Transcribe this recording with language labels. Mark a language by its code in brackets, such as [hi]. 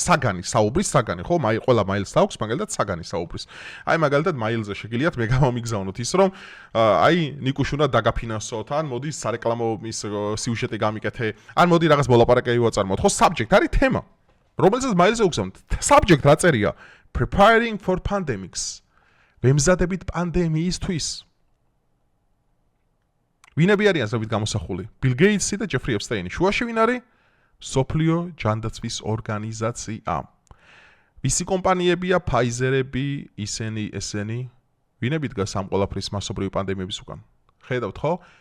[ka] საგანი, საუბრის საგანი, ხო? ყველა მაილს აქვს, მაგალითად საგანი საუბრის. აი მაგალითად მაილზე შეგიძლიათ მე გამომიგზავნოთ ის რომ აი ნიკუშ უნდა დაგაფინანსოთ, ან მოდი სარეკლამო ის სიუჟეტი გამიკეთე, ან მოდი რაღაც მოლაპარაკებები ვაწარმოოთ, ხო? subject არის თემა. რომელსაც მაილზე უგზავნთ. subject რა წერია? [en] Preparing for pandemics. [ka] ვემზადებით პანდემიისთვის. ვინები არიან ზოგადად გამოსახული? Bill Gates და Jeffrey Epstein. შუაში ვინ არის? მსოფლიო ჯანდაცვის ორგანიზაცია. ვისი კომპანიებია? Pfizer-ები, ესენი. ვინები დგას ამ ყველაფრის მასობრივი პანდემიების უკან? ხედავთ ხო?